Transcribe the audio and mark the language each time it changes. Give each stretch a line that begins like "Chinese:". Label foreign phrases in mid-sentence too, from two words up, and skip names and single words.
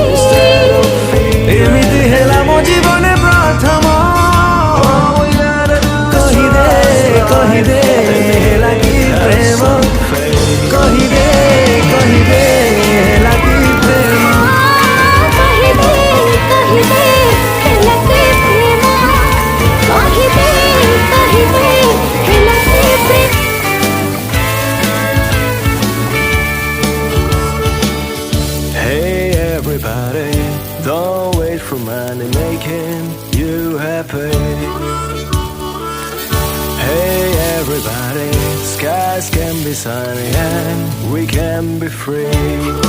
Odia: ଏମିତି ହେଲା ମୋ ଜୀବନେ ପ୍ରଥମ କହିଦେ ହେଲା କି ପ୍ରେମ କହିଦେ ହେଲା କି ପ୍ରେମ କହିଦେ ହେଲା କି ପ୍ରେମ କହିଦେ ହେଲା କି ପ୍ରେମ
English: Hey everybody, don't wait for money making you happy. Hey everybody, skies can be sunny and we can be free.